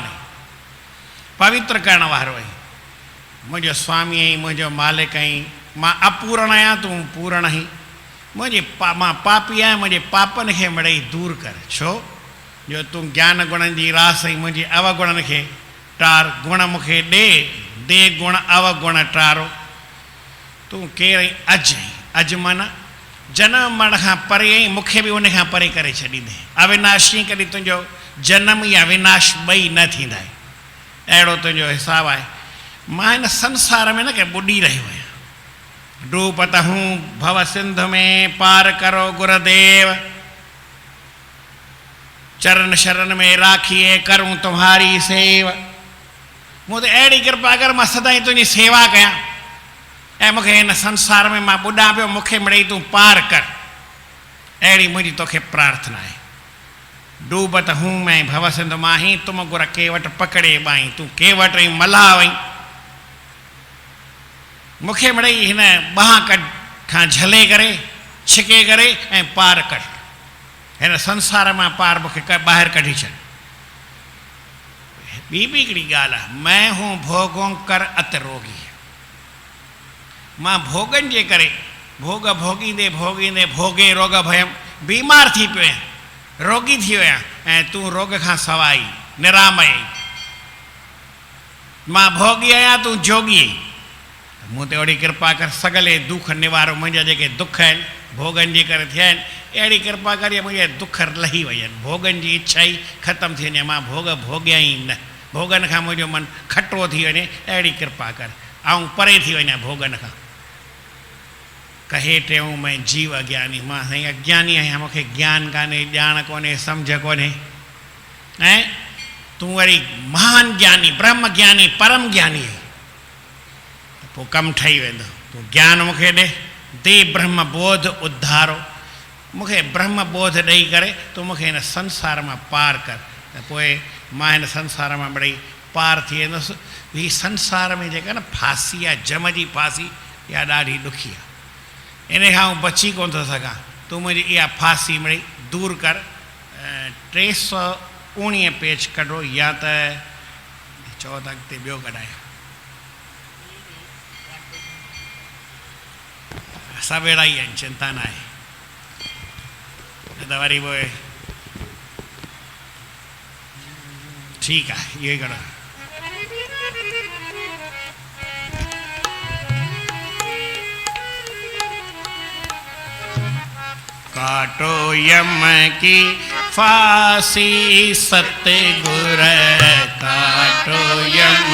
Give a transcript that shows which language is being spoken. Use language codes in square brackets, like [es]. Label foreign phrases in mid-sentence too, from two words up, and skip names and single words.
[sd] आहीं, पवित्र करण वारो आहीं, मुंहिंजो स्वामी आहीं, मुंहिंजो मालिक आहीं, मां अपूर्ण आहियां, तूं पूर्ण आहीं, मां पापी आहियां, मुंहिंजे पापनि खे मिड़ई दूरि कर, छो जो तूं ज्ञान गुणनि जी रास आहीं, मुंहिंजे अवगुणनि खे टार, गुण मूंखे दे गुण अवगुण टारो, तूं केरु आहीं, अॼु आहीं, अॼु माना जनम मरण खां परे आहीं, मूंखे बि उन खां परे करे छॾींदे, अविनाशी, कॾहिं तुंहिंजो जनम या विनाश ॿई न थींदा आहिनि, अहिड़ो तुंहिंजो हिसाबु आहे। मां हिन संसार में न के ॿुॾी रहियो आहियां, [hi] डूबत हूं भव सिंध में पार करो गुरुदेव, चरण शरण में राखिए करूं तुम्हारी सेव। [sd] मूं ते अहिड़ी कृपा कर, मां सदाईं तुंहिंजी सेवा कयां, ऐं मूंखे हिन संसार में मां ॿुॾां पियो, मूंखे मिड़ई तूं पार कर, अहिड़ी मुंहिंजी तोखे प्रार्थना आहे। [hi] डूबत हूं मैं भव सिंध माही, तुम गुर केवट पकड़े बाई, [sd] तूं केवट ऐं मल्हाह वई, मूंखे मिड़ई हिन ॿाह खां झले करे, छिके करे ऐं पार कढ, हिन संसार मां पार मूंखे ॿाहिरि कढी छॾ। ॿी बि हिकिड़ी ॻाल्हि आहे, [hi] मैं हूं भोगों कर अत रोगी, [sd] मां भोगनि जे करे, भोग भोगींदे भोगींदे भोगे रोग भयम, बीमार थी पियो आहियां, रोगी थी वियो आहियां, ऐं तूं रोग खां सवाई निरामय, मां भोगी आहियां, तूं जोगी आहीं, मूं ते ओड़ी कृपा कर, सगले दुख निवारो, मुंहिंजा जेके दुख आहिनि भोगनि जे करे थिया आहिनि, अहिड़ी कृपा कर मुंहिंजा दुख लही वई आहिनि, भोगनि जी इच्छा ई ख़तमु थी वञे, मां भोग भोगिया ई न, भोगन खां मुंहिंजो मन खटो थी वञे, अहिड़ी कृपा कर, ऐं परे थी वञा भोगन खां। [hi] कहे टियों मैं जीव अज्ञानी, [sd] मां साईं अज्ञानी आहियां, मूंखे ज्ञान कान्हे, ॼाण कोन्हे, सम्झ कोन्हे। ऐं तूं वरी महान ज्ञानी, ब्रह्म ज्ञानी, परम ज्ञानी आहीं, त पोइ कमु ठही वेंदो। तूं ज्ञान मूंखे ॾे, [hi] दे ब्रह्म बोध उद्धारो, [sd] मूंखे ब्रह्म बोध ॾेई करे तूं मूंखे हिन संसार मां पार कर, त पोइ मां हिन संसार मां मिड़ई पार थी वेंदुसि। हीअ संसार में जेका न फांसी आहे, जम जी फांसी, इहा ॾाढी ॾुखी आहे, इन खां आउं बची कोन थो सघां। तूं मुंहिंजी इहा फांसी मिड़ई दूरि कर। 319 पेज कढो, या त चओ त अॻिते ॿियो कढायो। सभु अहिड़ा ई आहिनि, चिंता न आहे, त वरी पोइ ठीकु आहे, इहो ई कढो। [hi] काटो यम की फांसी सतगुर, काटो यम